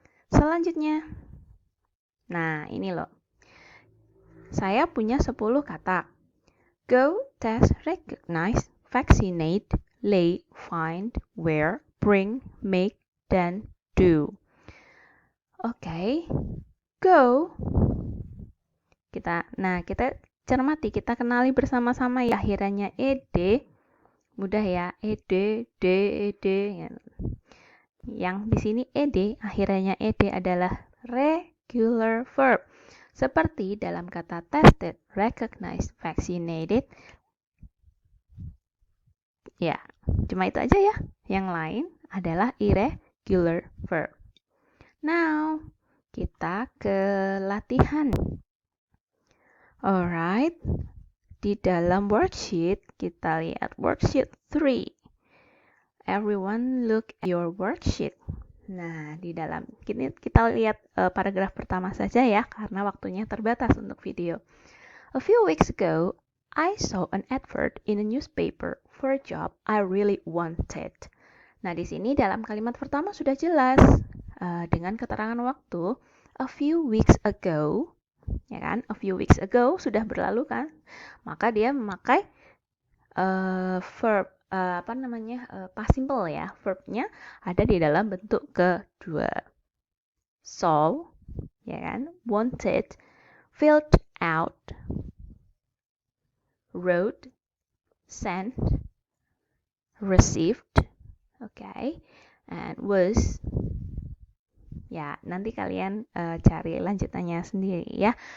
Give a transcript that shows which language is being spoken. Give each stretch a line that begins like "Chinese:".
Indonesian: Selanjutnya, nah ini loh. Saya punya 10 kata.
English: Go, test, recognize, vaccinate, lay, find, wear, bring, make, dan do.
Indonesian: Go. Kita cermati, kita kenali bersama-sama ya, akhirannya ed, mudah ya, ed, ya. Yang di sini ed, akhirannya ed adalah regular verb. Seperti dalam kata tested, recognized, vaccinated. Ya, cuma itu aja ya. Yang lain adalah irregular verb. Now, kita ke latihan. Alright, di dalam worksheet, kita lihat worksheet 3.
English: Everyone look at your worksheet.
Indonesian: Nah, di dalam kita lihat paragraf pertama saja ya, karena waktunya terbatas untuk video.
English: A few weeks ago, I saw an advert in a newspaper for a job I really wanted.
Indonesian: Nah, di sini dalam kalimat pertama sudah jelas dengan keterangan waktu
English: a few weeks ago.
Indonesian: Ya kan,
English: a few weeks ago
Indonesian: sudah berlalu kan, maka dia memakai verb past simple ya, verbnya ada di dalam bentuk kedua.
English: Saw, ya kan, wanted, filled out, wrote, sent, received, and was.
Indonesian: Ya, nanti kalian cari lanjutannya sendiri ya.